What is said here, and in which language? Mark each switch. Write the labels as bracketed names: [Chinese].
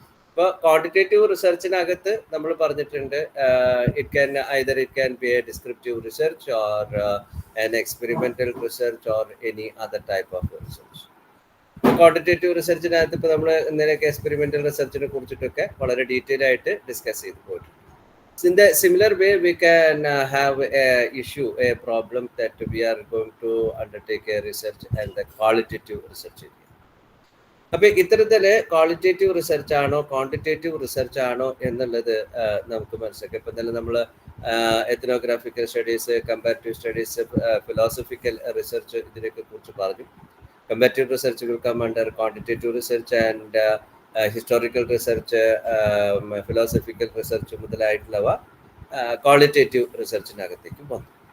[Malayalam] ഇപ്പോൾ ക്വാണ്ടിറ്റേറ്റീവ് റിസർച്ചിനകത്ത് നമ്മൾ പറഞ്ഞിട്ടുണ്ട് [English] It can be a descriptive research or an experimental research or any other type of research. [Malayalam] Quantitative റിസർച്ചിനകത്ത് ഇപ്പോൾ നമ്മൾ ഇന്നലെയൊക്കെ എക്സ്പെരിമെന്റൽ റിസർച്ചിനെ കുറിച്ചിട്ടൊക്കെ വളരെ ഡീറ്റെയിൽ ആയിട്ട് ഡിസ്കസ് ചെയ്ത് പോയിട്ടുണ്ട്. [English] In the similar way, we can have a issue, a problem that we are going to undertake a research and the qualitative research. [Malayalam] അപ്പോൾ ഇത്തരത്തില് qualitative research ആണോ ക്വാണ്ടിറ്റേറ്റീവ് റിസർച്ച് ആണോ എന്നുള്ളത് നമുക്ക് മനസ്സിലാക്കാം. ഇപ്പം തന്നെ നമ്മൾ എത്നോഗ്രാഫിക്കൽ studies, comparative studies, philosophical research ഇതിനെയൊക്കെ കുറിച്ച് പറഞ്ഞു. [English] comparative research will come under quantitative research and historical research, philosophical research [Malayalam] മുതലായിട്ടുള്ളവ qualitative റിസർച്ചിനകത്തേക്ക് വന്നു.